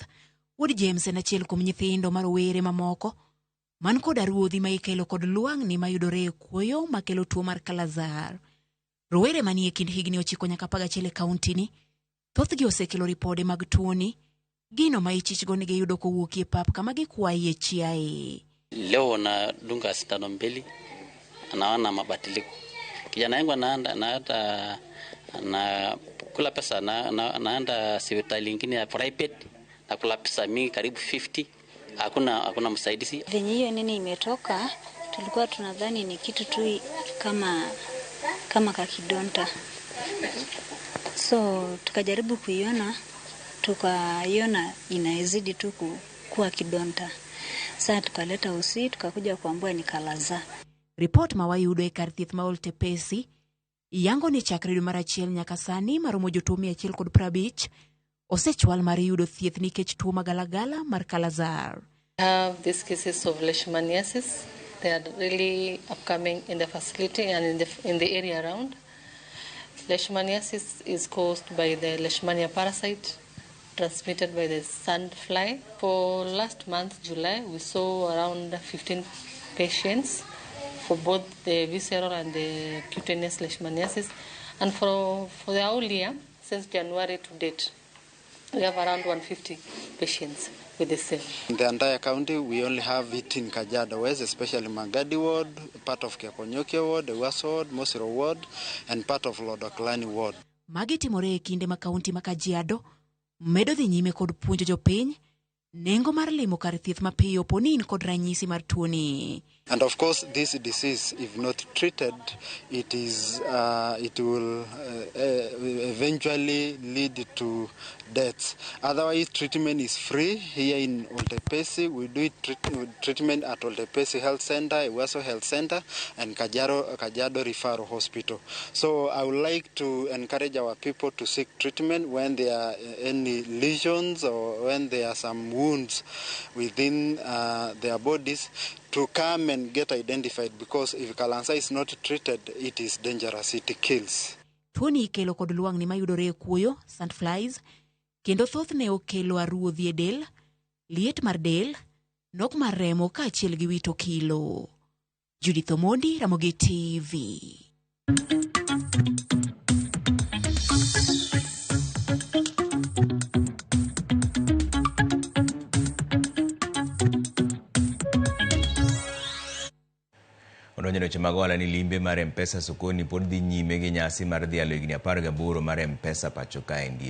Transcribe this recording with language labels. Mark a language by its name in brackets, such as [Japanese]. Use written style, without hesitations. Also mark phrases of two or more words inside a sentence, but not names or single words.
[Luo (Kenya and Tanzania)] Wuod James en achiel kuom nyithindo marowere mamoko man kod ruodhi ma ikelo kod lwang'ni mayudore e kuoyo makelo tuo mar Kalazar. Rowere manie kind higni 9 nyaka 11 e kaunti ni thothgi osekelo ripode mag tuoni, gino ma ichichgo ni giyudo kowuok e pap kama gikwaye chiaye. [Swahili] Leo na dunga sindano mbili, anaona mabadiliko. Kijana yangu anaenda na kula pesa naenda hospitali nyingine ya private na kula pesa mingi karibu 50. Hakuna msaidizi. Venye hiyo nini imetoka, tulikuwa tunadhani ni kitu tu kama kakidonta. So tukajaribu kuiona, tukaiona inaezidi tu kuwa kidonta. Sasa tukaleta usi, tukakuja kuambua ni Kalazar. [Luo (Kenya and Tanzania)] Report mawayudo e kar thieth ma Oltepesi yango ni chakre dwe mar 1 nyaka sani maromo jotuo 150 osechwal mar yudo thieth nikech tuo magalagala mar Kalazar. [English] I have these cases of leishmaniasis They are really upcoming in the facility and in the area around. Leishmaniasis is caused by the Leishmania parasite transmitted by the sandfly. For last month, July, we saw around 15 patients for both the visceral and the cutaneous leishmaniasis. And for the whole year, since January to date, we have around 150 patients with the same. In the entire county, we only have it in Kajiado West, especially Magadi Ward, part of Kiakonyokia Ward, the West Ward, Mosiro Ward, and part of Lodoklani Ward. [Luo (Kenya and Tanzania)] Magi timore e kinde ma kaunti ma Kajiado medo dhi nyime kod puonjo jopiny nengo mar limo kar thieth mapiyo poni in kod ranyisi mar tuoni. [English] And of course, this disease, if not treated, it will eventually lead to death. Otherwise, treatment is free. Here in Oltepesi, we do treatment at Oltepesi Health Center, Iwaso Health Center, and Kajiado Referral Hospital. So I would like to encourage our people to seek treatment when there are any lesions or when there are some wounds within their bodies, to come and get identified, because if cancer is not treated, it is dangerous, it kills. [Luo (Kenya and Tanzania)] Tuoni ikelo kod luangni mayudore e kuoyo, sandflies, kendo thothne okelo aruodhi e del, liet mar del, nok mar remo kaachiel gi wito kilo. Judith Omondi, Ramogi TV. Odonjo weche mag ohala ni limbe mar M-Pesa sokoni pod dhi nyime gi nyasi mar dhialo higni 18 mar M-Pesa pacho kaendi.